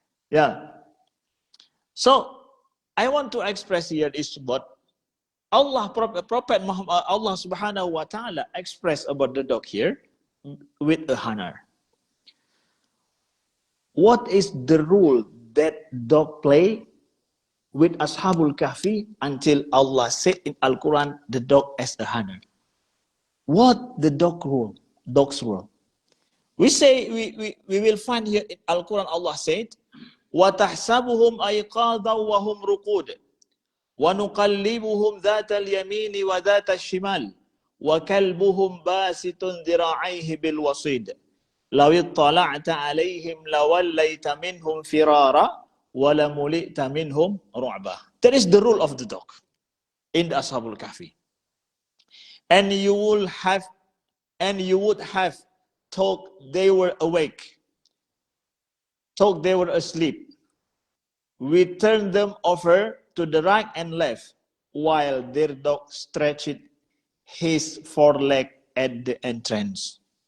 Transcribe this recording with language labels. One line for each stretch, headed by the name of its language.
English: Yeah. So I want to express here is what Prophet Muhammad, Allah Subhanahu wa Taala expressed about the dog here with a honor. What is the role that dog play with Ashabul Kahfi until Allah said in Al-Quran the dog as a honor? What the dog's role? We will find here in Al-Quran Allah said,
Arabic: وَتَحْسَبُهُمْ أَيْقَاظًا وَهُمْ رُقُودٌ وَنُقَلِّبُهُمْ ذَاتَ الْيَمِينِ وَذَاتَ الشِّمَالِ وَكَلْبُهُمْ بَاسِطٌ ذِرَاعَيْهِ بِالْوَصِيدِ لَوِ اطَّلَعْتَ عَلَيْهِمْ لَوَلَّيْتَ مِنْهُمْ فِرَارًا وَلَمُلِئْتَ مِنْهُمْ رُعْبًا.
English: That is the rule of the dog in the Ashabul Kahfi. And you would have thought they were awake, thought they were asleep. We turned them over to the right and left, while their dog stretched his foreleg at the entrance.